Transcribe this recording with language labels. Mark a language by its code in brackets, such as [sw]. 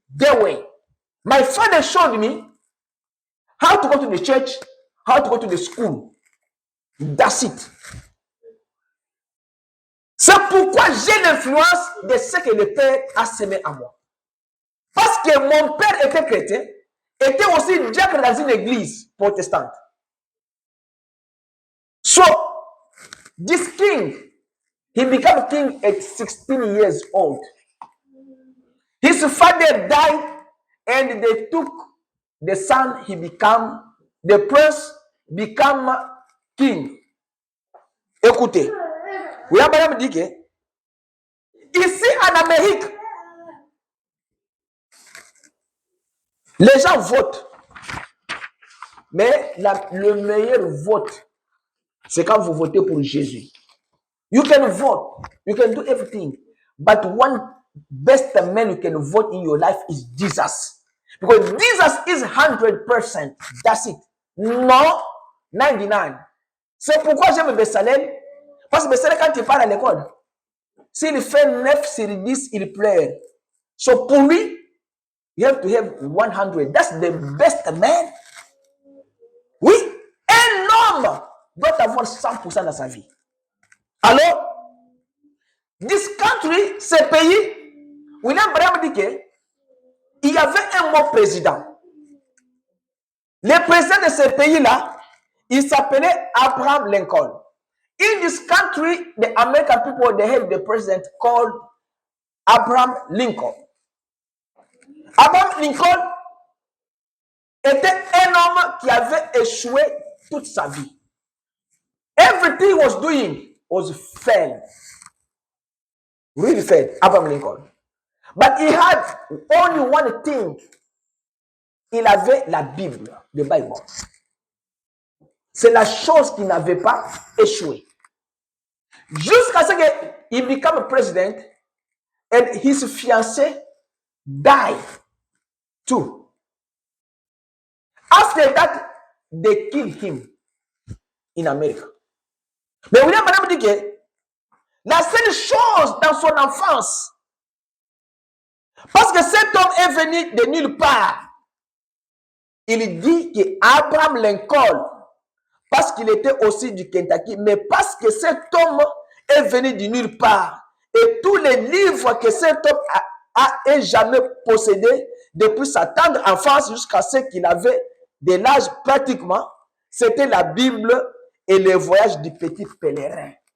[en] Their way. My father showed me how to go to the church, how to go to the school. That's it. [fr] C'est pourquoi j'ai l'influence de ce que le Père a semé à moi. Parce que mon père était chrétien, était aussi diacre dans une église protestante. [en] So, this king, he became king at 16 years old. His father died and they took the son, the prince became king. [fr] Écoutez, William me dit que ici en Amérique, les gens votent. Mais le meilleur vote, c'est quand vous votez pour Jésus. [en] You can vote, you can do everything, but one best man you can vote in your life is Jesus. Because Jesus is 100%. That's it. [fr] Non, [en] 99. [fr] C'est pourquoi j'aime Bessalel. Parce que Bessalel, quand il parle à l'école, s'il fait 9 sur 10, il pleure. [en] So [fr] pour lui, [en] you have to have 100. That's the best man. [fr] Oui, un homme doit avoir 100% dans sa vie. Alors, [en] this country, [fr] ce pays, William Branham dit qu'il y avait un bon président. Le président de ce pays-là, il s'appelait Abraham Lincoln. [en] In this country, the American people, they have the president called Abraham Lincoln. [fr] Abraham Lincoln était un homme qui avait échoué toute sa vie. [en] Everything he was doing was failed. Really failed, Abraham Lincoln. But he had only one thing. [fr] Il avait la Bible, le Bible. C'est la chose qui n'avait pas échoué. Jusqu'à ce qu'il [en] become president and his fiancée died too. After that, they killed him in America. [fr] Mais William Branham dit que la seule chose dans son enfance, parce que cet homme est venu de nulle part, il dit que Abraham Lincoln, parce qu'il était aussi du Kentucky, mais parce que cet homme est venu de nulle part, et tous les livres que cet homme a jamais possédé depuis sa tendre enfance jusqu'à ce qu'il avait de l'âge pratiquement, c'était la Bible et le voyage du petit pèlerin.